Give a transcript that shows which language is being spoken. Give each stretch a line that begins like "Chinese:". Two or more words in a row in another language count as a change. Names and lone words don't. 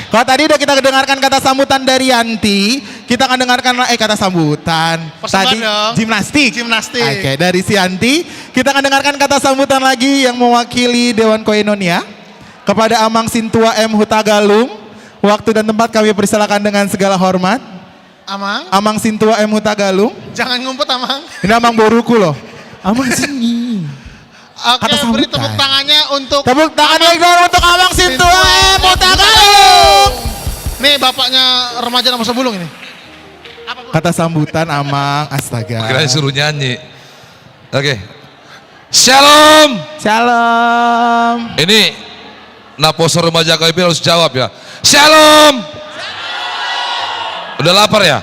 Indonesian: Kalau tadi udah kita dengarkan kata sambutan dari Yanti, kita akan dengarkan kata sambutan. Persembahan Tadi dong. gimnastik. Gimnastik. Oke, dari si Yanti, kita akan dengarkan kata sambutan lagi yang mewakili Dewan Koinonia kepada Amang Sintua M Hutagalung. Waktu dan tempat kami persilakan dengan segala hormat. Amang. Amang Sintua M Hutagalung. Jangan ngumpet Amang. Ini Amang Boruku loh. Amang sini. Oke, beri tepuk tangannya untuk tepuk tangan lagi dong untuk Amang Sintua M Hutagalung. Nih bapaknya remaja Naposo Bulung ini. Kata sambutan Amang, astaga. Kira suruh nyanyi. Oke. Shalom. Shalom. Ini Naposo Remaja KBP harus jawab ya. Shalom. Udah lapar ya?